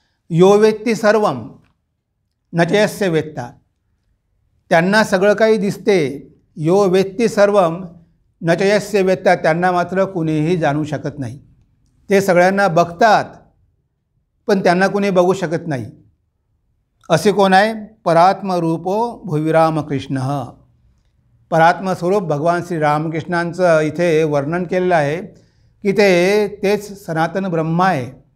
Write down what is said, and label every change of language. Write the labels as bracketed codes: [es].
[sa] यो वेत्ति सर्वं न च यस्य वेत्ता. [mr] त्यांना सगळं काही दिसते. [sa] यो वेत्ति सर्वं न च यस्य वेत्ता. [mr] त्यांना मात्र कुणीही जाणू शकत नाही. ते सगळ्यांना बघतात, पण त्यांना कुणी बघू शकत नाही. असे कोण आहे? [sa] परात्मरूपो भुविरामकृष्ण. [mr] परात्मस्वरूप भगवान श्री रामकृष्णांचं इथे वर्णन केलेलं आहे की तेच सनातन ब्रह्म आहे.